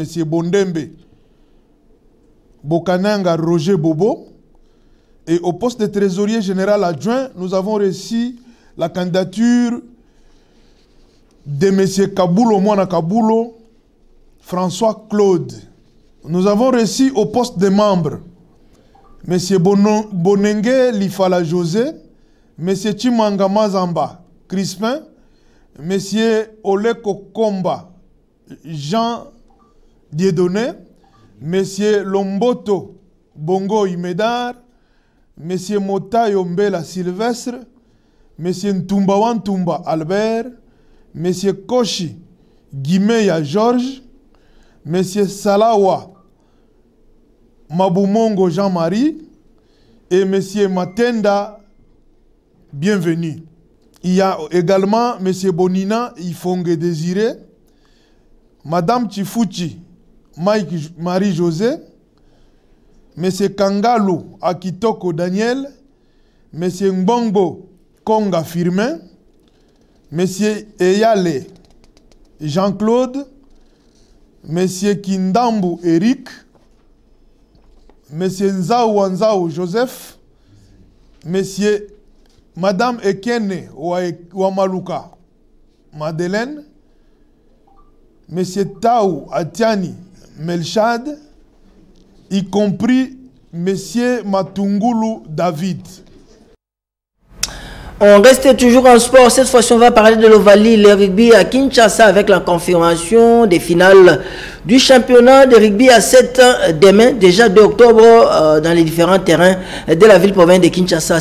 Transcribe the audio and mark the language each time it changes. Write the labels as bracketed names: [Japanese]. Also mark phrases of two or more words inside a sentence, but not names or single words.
[French] Bondembe Bokananga Roger Bobo. Et au poste de trésorier général adjoint, nous avons reçu la candidature de M. Kabulo Mwana Kabulo, François Claude. Nous avons reçu au poste de membre M. Bonenge Lifala José, M. Chimanga Mazamba Crispin, M. Oleko Komba Jean Dieudonné, M. Lomboto Bongo Imedar, M. Motayo Mbela Sylvestre, M. Ntumba Ntumba Albert, M. Koshi Gimeya Georges, M. Salawa Mabumongo Jean-Marie et M. Matenda Bienvenue. Il y a également M. Bonina Ifongue Désiré, Madame Chifuchi Mike Marie-José, M. Kangalou Akitoko Daniel, M. Ngbongbo Konga Firmin, M. Eyale Jean-Claude, M. Kindambu Eric, M. Nzao Nzao Joseph, M. Madame Ekene Wamaluka Madeleine, M. Taou Atiani Melchad, y compris M. Matungulu David. On reste toujours en sport. Cette fois-ci, on va parler de l'Ovalie, le rugby à Kinshasa avec la confirmation des finales du championnat de rugby à 7 demain, déjà 2 octobre, dans les différents terrains de la ville-province de Kinshasa.